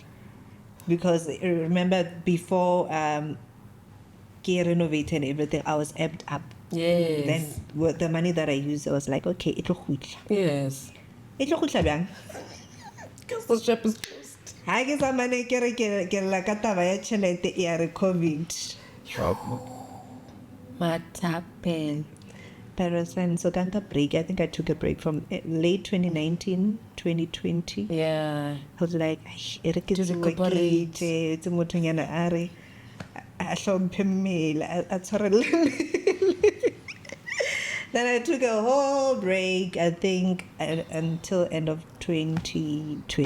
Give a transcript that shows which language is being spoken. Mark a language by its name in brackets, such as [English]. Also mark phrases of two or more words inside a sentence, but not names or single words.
[English] Because remember, before renovated and everything, I was amped up. Yes. Then with the money that I used, I was like, okay, it'll quit. Yes. It'll quit bang. Because the shop is closed. I guess I'm gonna get [Southern Sotho] la kataba ya chelete ya COVID. [English] Mmathapelo. Parents and so can't break. I think I took a break from late 2019, 2020. Yeah. I was like, To recuperate. Then I took a whole break, I think, until end of 2020.